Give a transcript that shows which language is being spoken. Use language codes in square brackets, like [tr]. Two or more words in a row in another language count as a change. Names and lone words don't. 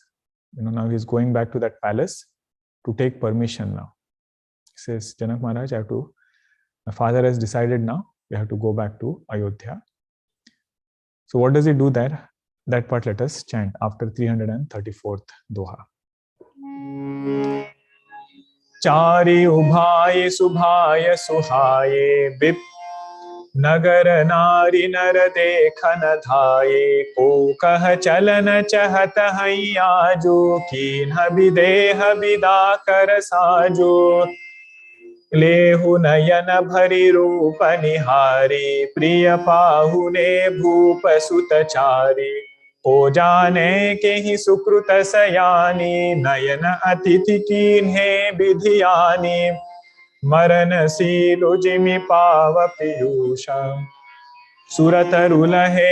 [en] Now he's going back to that palace to take permission now. He says, Janak Maharaj, my father has decided now, we have to go back to Ayodhya. So what does he do there? That part let us chant after 334th Doha. [awa] चारिउ भाइ सुभायँ सुहाए बिप्र नगर नारि नर देखन धाए को कह चलन चहत हहिं आजू कीन्ह बिदेह बिदा कर साजू लेहु नयन भरी रूप निहारी प्रिय पाहुने भूप सुत चारी को जाने के ही सुकृत सयानी नयन अतिथि कीन्हे विधियानी मरण सीलु जिमि पाव पीयूषा सुरत रुलहे